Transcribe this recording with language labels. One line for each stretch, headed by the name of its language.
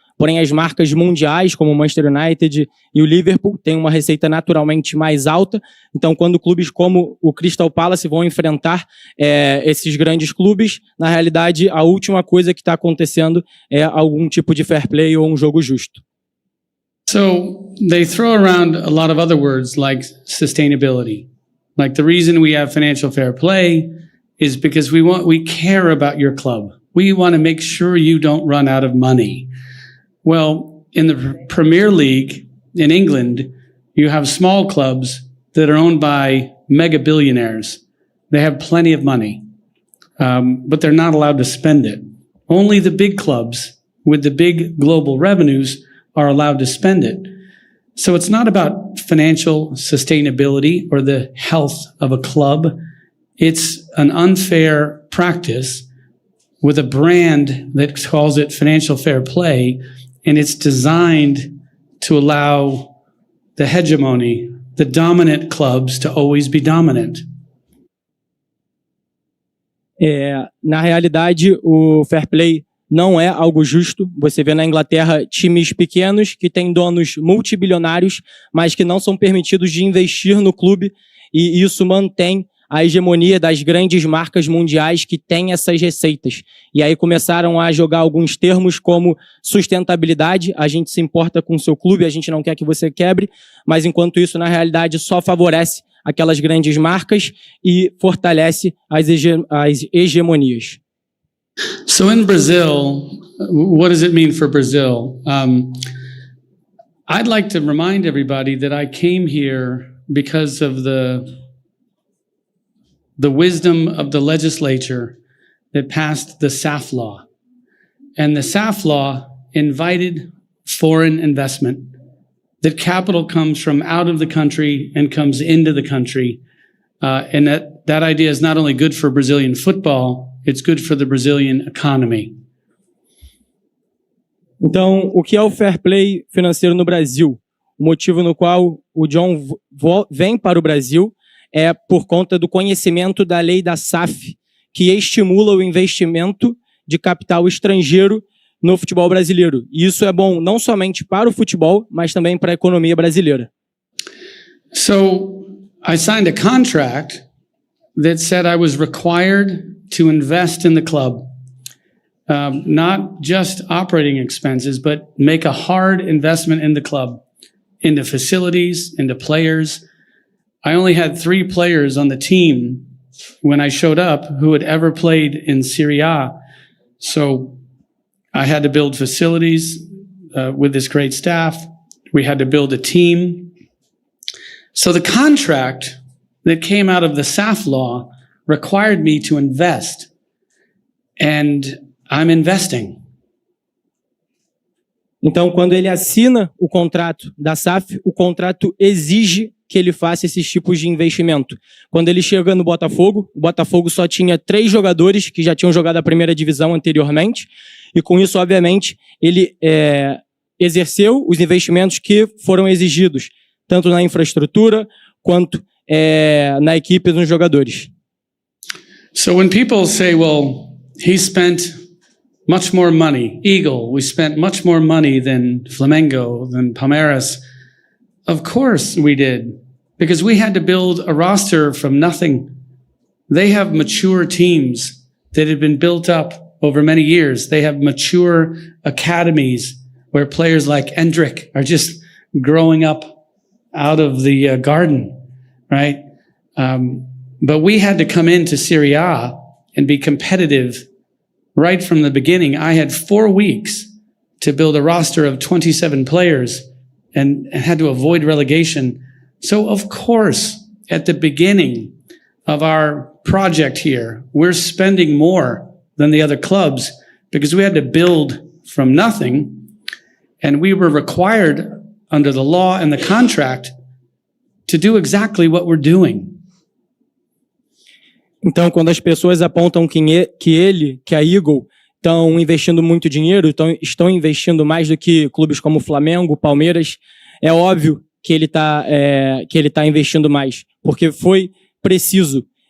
Portuguese: Porém, as marcas mundiais, como o Manchester United e o Liverpool, têm uma receita naturalmente mais alta. Então, quando clubes como o Crystal Palace vão enfrentar esses grandes clubes, na realidade, a última coisa que está acontecendo é algum tipo de fair play ou um jogo justo.
English: So they throw around a lot of other words like sustainability. Like the reason we have financial fair play is because we care about your club. We want to make sure you don't run out of money. Well, in the Premier League in England, you have small clubs that are owned by mega billionaires. They have plenty of money, but they're not allowed to spend it. Only the big clubs with the big global revenues are allowed to spend it. So it's not about financial sustainability or the health of a club. It's an unfair practice with a brand that calls it financial fair play, and it's designed to allow the hegemony, the dominant clubs, to always be dominant.
Portuguese: Na realidade, o fair play não é algo justo. Você vê na Inglaterra times pequenos que têm donos multibilionários, mas que não são permitidos de investir no clube. e isso mantém a hegemonia das grandes marcas mundiais que têm essas receitas. E aí começaram a jogar alguns termos como sustentabilidade, a gente se importa com o seu clube, a gente não quer que você quebre, mas enquanto isso, na realidade, só favorece aquelas grandes marcas e fortalece as hegemonias.
English: So in Brazil, what does it mean for Brazil? I'd like to remind everybody that I came here because of the wisdom of the legislature that passed the SAF law. And the SAF law invited foreign investment, that capital comes from out of the country and comes into the country. And that idea is not only good for Brazilian football, it's good for the Brazilian economy.
Portuguese: Então, o que é o fair play financeiro no Brasil? O motivo no qual o John vem para o Brasil é por conta do conhecimento da lei da SAF, que estimula o investimento de capital estrangeiro no futebol brasileiro. E isso é bom não somente para o futebol, mas também para a economia brasileira.
English: So I signed a contract that said I was required to invest in the club. Not just operating expenses, but make a hard investment in the club, into facilities, into players. I only had 3 players on the team when I showed up who had ever played in Serie A. So I had to build facilities with this great staff. We had to build a team. So the contract that came out of the SAF law required me to invest. And I'm investing.
Portuguese: Então, quando ele assina o contrato da SAF, o contrato exige que ele faça esses tipos de investimento. Quando ele chega no Botafogo, o Botafogo só tinha 3 jogadores que já tinham jogado a primeira divisão anteriormente, e com isso, obviamente, ele exerceu os investimentos que foram exigidos, tanto na infraestrutura quanto na equipe dos jogadores.
English: So when people say, well, he spent much more money, Eagle, we spent much more money than Flamengo, than Palmeiras. Of course we did, because we had to build a roster from nothing. They have mature teams that have been built up over many years. They have mature academies where players like Endrick are just growing up out of the garden, right? But we had to come into Serie A and be competitive right from the beginning. I had 4 weeks to build a roster of 27 players and had to avoid relegation. So of course, at the beginning of our project here, we're spending more than the other clubs because we had to build from nothing, and we were required under the law and the contract to do exactly what we're doing.
Portuguese: Então, quando as pessoas apontam que a Eagle estão investindo muito dinheiro, estão investindo mais do que clubes como Flamengo, Palmeiras, é óbvio que ele tá investindo mais, porque foi preciso.